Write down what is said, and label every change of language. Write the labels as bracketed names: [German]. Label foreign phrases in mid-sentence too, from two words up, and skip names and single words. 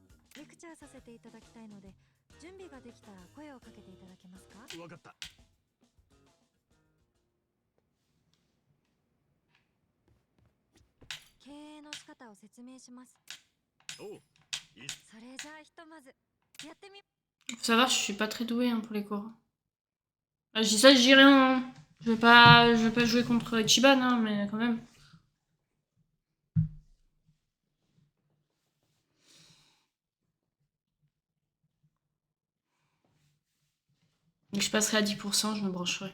[Japanese] レクチャーさせていただきたいので、準備ができたら声をかけていただけますか？わかった。経営の仕方を説明します。おう、いい。それじゃあひとまずやってみ。 [French] Faut savoir, je suis pas très douée hein, pour les cours. Ah, je dis ça, je dis rien. Hein. Je vais pas jouer contre Ichiban, hein, mais quand même. Donc je passerai à 10%, je me brancherai.